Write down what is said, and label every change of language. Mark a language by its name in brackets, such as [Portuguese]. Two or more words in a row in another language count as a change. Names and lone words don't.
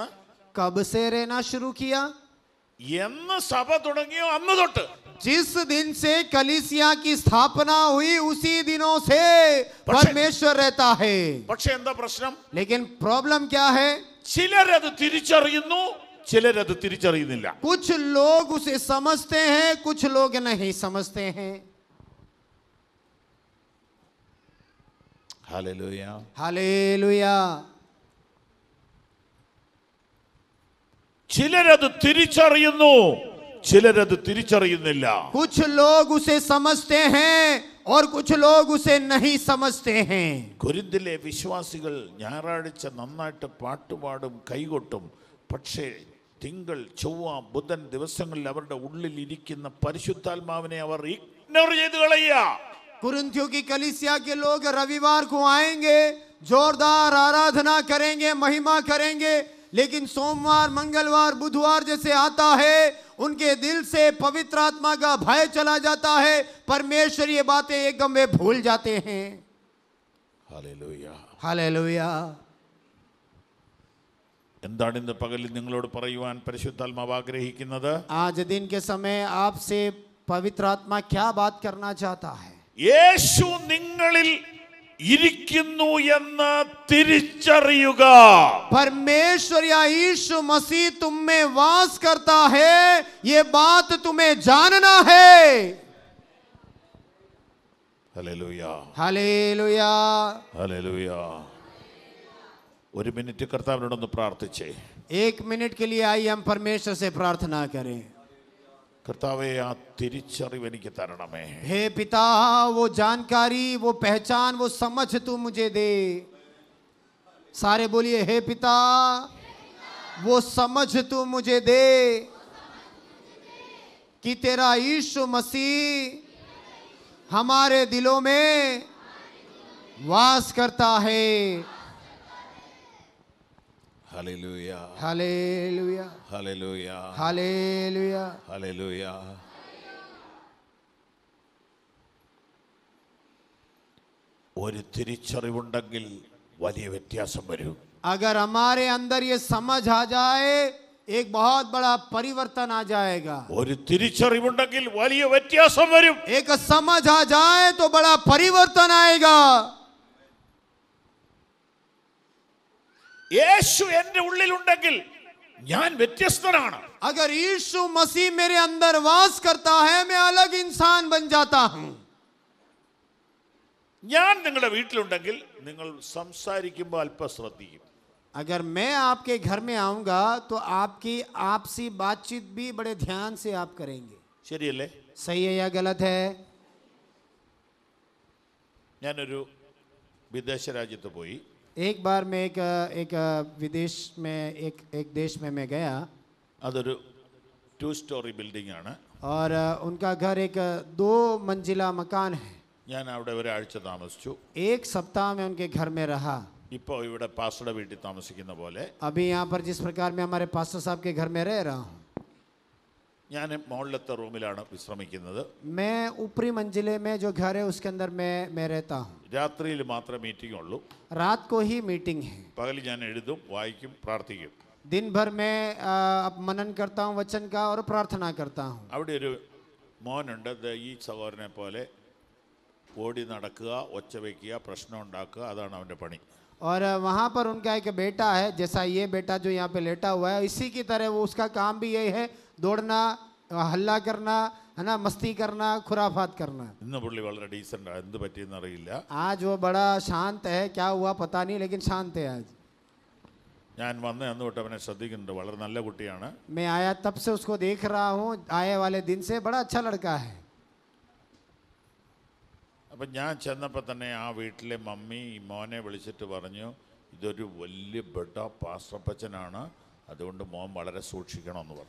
[Hindi] कब से रहना शुरू किया? [Malayalam] എന്ന് സഭ തുടങ്ങിയോ അന്ന് തൊട്ട്. [Hindi] जिस दिन से कलीसिया की स्थापना हुई उसी दिनों से परमेश्वर रहता है. [Malayalam] പക്ഷെ എന്താ പ്രശ്നം? [Hindi] लेकिन प्रॉब्लम क्या है? [Malayalam] ചിലരത് തിരിച്ചറിയുന്നു, ചിലരത് തിരിച്ചറിയുന്നില്ല. [Hindi] कुछ लोग उसे समझते हैं, कुछ लोग नहीं समझते हैं. [Malayalam] ഹല്ലേലൂയ. [Hindi] हालेलुया. [Malayalam] ചിലരത് തിരിച്ചറിയുന്നു, ചിലരത് തിരിച്ചറിയുന്നില്ല. [Hindi] कुछ लोग उसे समझते हैं और कुछ लोग उसे नहीं समझते हैं. [Malayalam] കൊരിന്തിലെ വിശ്വാസികൾ ഞായറാഴ്ച നന്നായിട്ട് പാട്ടുപാടും കൈകൊട്ടും. പക്ഷേ തിങ്കൾ ചൊവ്വ ബുധൻ ദിവസങ്ങളിൽ അവരുടെ ഉള്ളിൽ ഇരിക്കുന്ന പരിശുദ്ധാത്മാവിനെ അവർ ഇഗ്നോർ ചെയ്ത് കളയുക. [Hindi] कुरिन्थियों की कलीसिया के लोग रविवार को आएंगे, जोरदार आराधना करेंगे, महिमा करेंगे, लेकिन सोमवार मंगलवार बुधवार जैसे आता है उनके दिल से पवित्र आत्मा का भय चला जाता है. परमेश्वर ये बातें एकदम वे भूल जाते हैं. [Malayalam] ഹല്ലേലൂയ. [Hindi] हालेलुया. [Malayalam] എന്താണ് ഇന്ന് പകലിൽ നിങ്ങളോട് പറയുവാൻ പരിശുദ്ധാത്മാവ് ആഗ്രഹിക്കുന്നത്? [Hindi] आज दिन के समय आपसे पवित्र आत्मा क्या बात करना चाहता है? [Malayalam] യേശു നിങ്ങളിൽ ഇരിക്കുന്നു എന്ന് തിരിച്ചറിയുക. [Hindi] परमेश्वर या यीशु मसीह तुम में वास करता है, ये बात तुम्हें जानना है. [Malayalam] ഹല്ലേലൂയ. हालेलुया. ഹല്ലേലൂയ. ഒരു മിനിറ്റ് കർത്താവിനോടൊന്ന് പ്രാർത്ഥിച്ചേ. [Hindi] 1 मिनट के लिए आइए हम परमेश्वर से प्रार्थना करें. [Malayalam] കർത്താവേ, ആ തിരിച്ചറിവ് എനിക്ക് തരണമേ. [Hindi] हे पिता, वो जानकारी, वो पहचान, वो समझ तू मुझे दे. सारे बोलिए, हे पिता, वो समझ तू मुझे दे कि तेरा यीशु मसीह हमारे दिलों में वास करता है. [Malayalam] ഹല്ലേലൂയ. [Hindi] हालेलुया. [Malayalam] ഹല്ലേലൂയ. [Hindi] हालेलुया. [Malayalam] ഹല്ലേലൂയ. ഒരു തിരിച്ചറിവുണ്ടെങ്കിൽ വലിയ വ്യത്യാസം വരും. [Hindi] अगर हमारे अंदर ये समझ आ जाए एक बहुत बड़ा परिवर्तन आ जाएगा. [Malayalam] ഒരു തിരിച്ചറിവുണ്ടെങ്കിൽ വലിയ വ്യത്യാസം വരും. [Hindi] एक समझ आ जाए तो बड़ा परिवर्तन आएगा. [Malayalam] യേശു എൻ്റെ ഉള്ളിലുണ്ടെങ്കിൽ ഞാൻ വ്യത്യസ്തനാണ്. [Hindi] अगर यीशु मसीह मेरे अंदर वास करता है मैं अलग इंसान बन जाता हूं. [Malayalam] ഞാൻ നിങ്ങളുടെ വീട്ടിലുണ്ടെങ്കിൽ നിങ്ങൾ സംസാരിക്കുമ്പോൾ അല്പം ശ്രദ്ധിക്കും. [Hindi] अगर मैं आपके घर में आऊंगा तो आपकी आपसी बातचीत भी बड़े ध्यान से आप करेंगे. [Malayalam] ശരിയല്ലേ? [Hindi] सही है या गलत है? [Malayalam] ഞാനൊരു വിദേശ രാജ്യത്ത് പോയി. [Hindi] एक बार मैं एक विदेश में एक देश में मैं गया. [Malayalam] അതൊരു 2 [English] story building [Malayalam] ആണ്. [Hindi] और उनका घर एक 2 मंजिला मकान है. [Malayalam] ഞാൻ അവിടെ ഒരാഴ്ച താമസിച്ചു. [Hindi] 1 सप्ताह में उनके घर में रहा. [Malayalam] ഇപ്പോൾ ഇവിടെ പാസ്റ്ററുടെ വീട്ടിൽ താമസിക്കുന്ന പോലെ. [Hindi] अभी यहाँ पर जिस प्रकार मैं हमारे पास्टर साहब के घर में रह रहा हूँ. [Malayalam] ഞാൻ മുകളിലത്തെ റൂമിലാണ് വിശ്രമിക്കുന്നത്. [Hindi] मैं ऊपरी मंजिले में जो घर है उसके अंदर मैं रहता हूँ. [Malayalam] രാത്രിയിൽ മാത്രമേ മീറ്റിംഗ് ഉള്ളൂ. [Hindi] रात को ही मीटिंग है. [Malayalam] പകൽ ഞാൻ എഴുതും, വായിക്കും, പ്രാർത്ഥിക്കും. [Hindi] दिन भर मैं मनन करता हूँ वचन का और प्रार्थना करता हूँ. [Malayalam] അവിടെ ഒരു മോനുണ്ട്, ഈ സഹോദരനെ പോലെ ഓടി നടക്കുക, ഒച്ച വയ്ക്കുക, പ്രശ്നം ഉണ്ടാക്കുക, അതാണ് അവൻ്റെ പണി. [Hindi] और वहाँ पर उनका एक बेटा है, जैसा ये बेटा जो यहाँ पे लेटा हुआ है, इसी की तरह वो उसका काम भी यही है, दौड़ना, हल्ला करना, है ना, मस्ती करना, खुराफात करना. [Malayalam] ഇന്ന് പുള്ളി വളരെ ഡീസൻ്റ്, എന്ത് പറ്റിയെന്ന് അറിയില്ല. [Hindi] आज वो बड़ा शांत है, क्या हुआ पता नहीं, लेकिन शांत है आज. [Malayalam] ഞാൻ വന്ന് അന്ന് തൊട്ട് അവനെ ശ്രദ്ധിക്കുന്നുണ്ട്, വളരെ നല്ല കുട്ടിയാണ്. [Hindi] मैं आया तब से उसको देख रहा हूँ, आए वाले दिन से बड़ा अच्छा लड़का है. [Malayalam] അപ്പം ഞാൻ ചെന്നപ്പോൾ തന്നെ ആ വീട്ടിലെ മമ്മി ഈ മോനെ വിളിച്ചിട്ട് പറഞ്ഞു, ഇതൊരു വലിയ ബെഡ പാസ്റ്റപ്പച്ചനാണ്, അതുകൊണ്ട് മോൻ വളരെ സൂക്ഷിക്കണമെന്ന് പറഞ്ഞു.